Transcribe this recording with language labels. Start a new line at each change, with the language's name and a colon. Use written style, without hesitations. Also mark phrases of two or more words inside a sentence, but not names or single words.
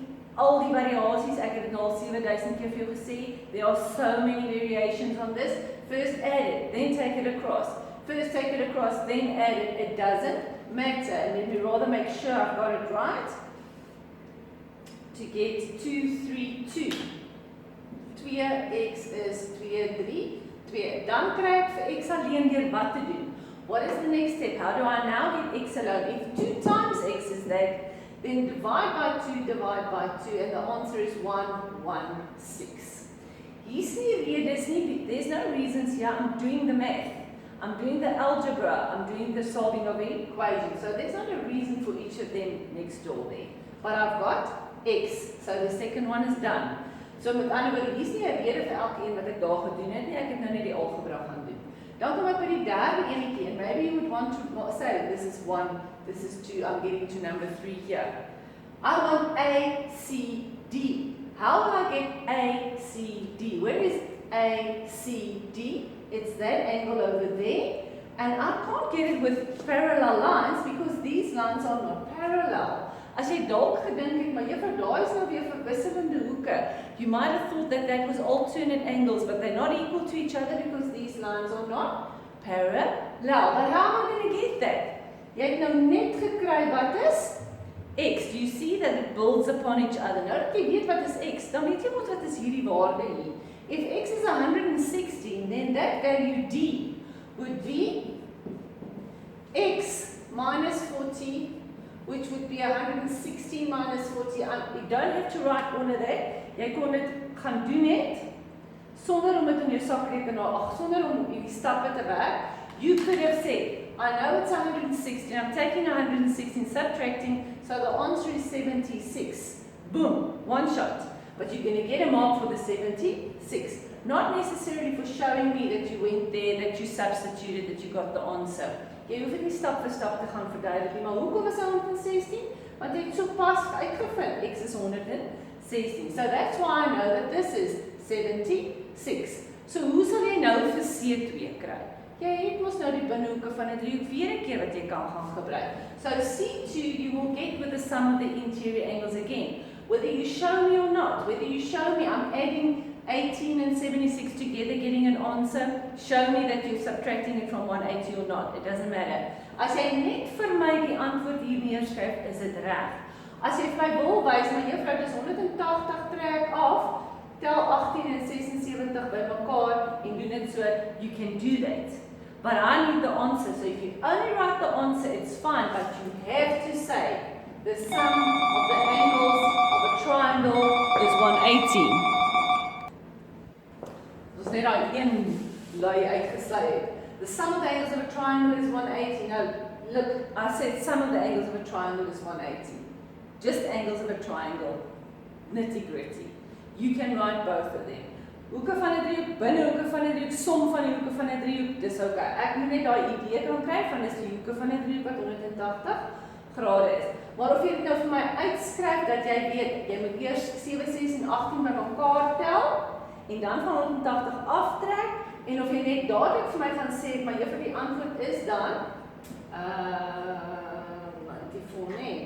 Afrikaans: Al die variasies, ek het dit nou al 7000 keer vir jou gesê.
English: There are so many variations on this. First add it, then take it across. First take it across, then add it. It doesn't matter. And then we rather make sure I've got it right. To get 232. 2x is 2.
Afrikaans: Dan kry ek vir x alleen deur wat te doen.
English: What is the next step? How do I now get x alone? If 2 times x is that, then divide by 2, divide by 2, and the answer is 116.
Afrikaans: Hier's nie redes nie,
English: there's no reasons here. I'm doing the math. I'm doing the algebra. I'm doing the solving of the equation. So there's not a reason for each of them next door there. But I've got x, so the second one is done.
Afrikaans: So met ander woorde, hier's nie 'n rede vir elkeen wat ek daar gedoen het nie. Ek het nou net die algebra gaan doen. Dan kom ek by die derde enetjie en
English: maybe you would want to say this is 1, this is 2, I'm getting to number 3 here. I want A, C, D. How will I get A, C, D? Where is A, C, D? It's that angle over there. And I can't get it with parallel lines because these lines are not parallel.
Afrikaans: As jy dalk gedink het, maar juffrou, daar is nou weer verwisselende hoeke.
English: You might have thought that that was alternate angles, but they're not equal to each other because these lines are not parallel. But how am I going to get that?
Afrikaans: Jy het nou net gekry wat is x.
English: Do you see that it builds upon each other?
Afrikaans: Nou dat jy weet wat is x, dan weet jy mos wat is hierdie waarde hier.
English: If x is 116, then that value d would be x minus 40, which would be 116 minus 40. You don't have to write all of that.
Afrikaans: Jy kon dit gaan doen net sonder om dit in jou sakrekenaar, sonder om die stappe te werk.
English: You could have said, I know it's 116, I'm taking 116, subtracting, so the answer is 76. Boom, one shot. But you're going to get a mark for the 76. Not necessarily for showing me that you went there, that you substituted, that you got the answer.
Afrikaans: Jy hoef dit nie stap vir stap te verduidelik nie, maar hoekom is 116? Want jy het so pas uitgevind, x is 116. 16.
English: So that's why I know that this is 76.
Afrikaans: So hoe sal jy nou vir C2 kry? Jy het mos nou die binnehoeke van 'n driehoek weer 'n keer wat jy kan gaan gebruik.
English: So C2 you will get with the sum of the interior angles again. Whether you show me or not, whether you show me I'm adding 18 and 76 together getting an answer, show me that you're subtracting it from 180 or not, it doesn't matter.
Afrikaans: As jy net vir my die antwoord hier neerskryf, is dit reg. As jy vir my wil wys, maar juffrou, dis 180 trek af, tel 18 en 76 by mekaar en doen dit so,
English: you can do that. But I need the answer, so if you only write the answer, it's fine, but you have to say the sum of the angles of a triangle is 180.
Afrikaans: Ons net daai een lui uitgesluit.
English: The sum of the angles of a triangle is 180. No, look, I said sum of the angles of a triangle is 180. Just angles of a triangle, nitty-gritty. You can write both of them.
Afrikaans: Hoeke van 'n driehoek, binnehoeke van 'n driehoek, som van die hoeke van 'n driehoek, dis okay. Ek moet net daai idee kan kry van dis die hoeke van 'n driehoek wat 180 grade is. Maar of jy dit nou vir my uitskryf dat jy weet, jy moet eers 7, 6 en 18 by mekaar tel en dan van 180 aftrek en of jy net dadelik vir my gaan sê, maar juffrou die antwoord is dan 94, nee.